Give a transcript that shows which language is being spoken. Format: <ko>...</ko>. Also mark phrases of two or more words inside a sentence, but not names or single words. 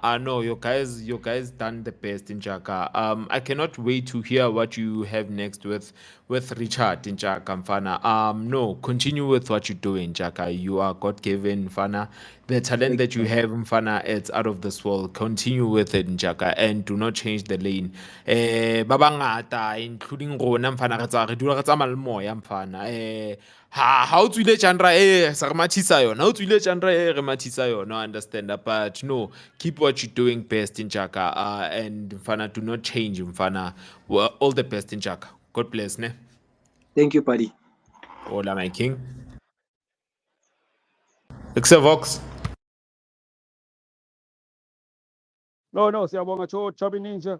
<en>I know your guys done the best in Jaka. I cannot wait to hear what you have next with Richard in Jaka, Fana. No, continue with what you're doing, Jaka. You are God given, Fana. The talent that you have, Mfana, it's out of this world. Continue with it, Njaka, and do not change the lane.</en> <st>Ba bangata, including rona, Mfana, re dula re tsamaya le moya, Mfana. Ha o tswile genre sa re mathisa yona. Ha o tswile genre re mathisa yona,</st> <en>I understand that. But no, keep what you're doing best in Njaka. And Mfana, do not change, Mfana. Well, all the best in Njaka. God bless, ne? Thank you, buddy. Hola, my king. Vox. No,</en> <zu>siyabonga Chabi Ninja.</zu>